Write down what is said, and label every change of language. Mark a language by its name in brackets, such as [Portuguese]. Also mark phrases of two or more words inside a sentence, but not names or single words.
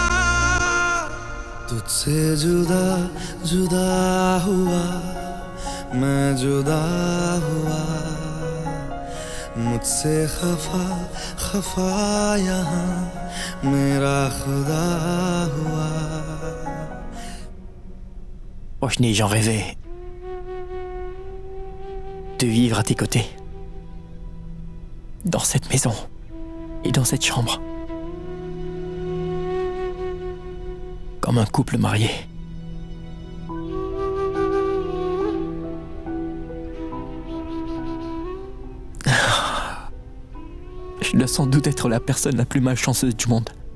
[Hindi] तुझसे जुदा जुदा हुआ, मैं जुदा हुआ, मुझसे खफा खफा यहाँ मेरा खुदा हुआ। [French] Roshni, j'en rêvais. De vivre à tes côtés. Dans cette maison. Et dans cette chambre. Comme un couple marié. Je dois sans doute être la personne la plus malchanceuse du monde.